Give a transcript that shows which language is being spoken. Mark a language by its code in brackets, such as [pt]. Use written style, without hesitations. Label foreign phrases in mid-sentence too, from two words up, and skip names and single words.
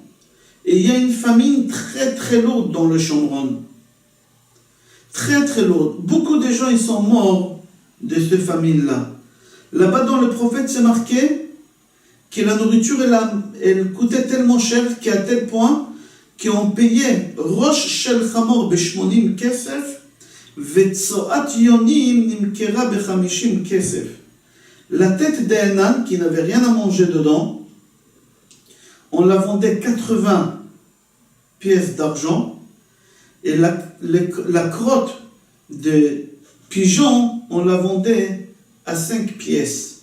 [fr] Et il y a une famine très très lourde dans le Shomron. Très très lourde. Beaucoup de gens ils sont morts de cette famine-là. Là-bas dans le prophète, c'est marqué que la nourriture elle coûtait tellement cher qu'à tel point qu'on payait [he] ראש של חמור בשמונים כסף וצואת יונים נמכרה בחמישים כסף. [fr] La tête d'un âne qui n'avait rien à manger dedans, on la vendait 80 pièces d'argent, et la crotte de pigeon, on la vendait à 5 pièces.